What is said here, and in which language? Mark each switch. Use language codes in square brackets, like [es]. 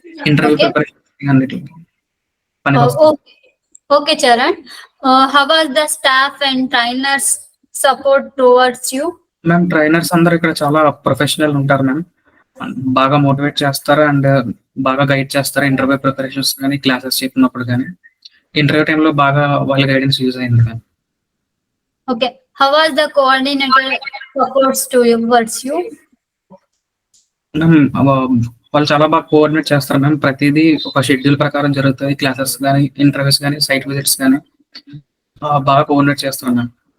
[te] Interview preparation అన్నిటికీ పనికి వస్తుంది. [en] Okay, Charan. How was the staff and trainers support towards you? [te] Ma'am trainers అందరు ఇక్కడ చాలా ప్రొఫెషనల్ ఉంటారు మ్యామ్. బాగా మోటివేట్ చేస్తారు అండ్ బాగా గైడ్ చేస్తారు. ఇంటర్వ్యూ ప్రిపరేషన్స్ కానీ క్లాసెస్ చెప్పినప్పుడు కానీ ఇంటర్వ్యూ టైంలో బాగా వాళ్ళ గైడెన్స్ యూజ్ అయింది ma'am. [en] Okay. How was the coordinator supports towards you? [te] Ma'am వాళ్ళు చాలా బాగా కోఆర్డినేట్ చేస్తారు మ్యామ్. ప్రతిదీ ఒక షెడ్యూల్ ప్రకారం జరుగుతాయి. క్లాసెస్ కానీ, ఇంటర్వ్యూస్ కానీ, సైట్ విజిట్స్ కానీ బాగా కోఆర్డినేట్ చేస్తారు మ్యామ్.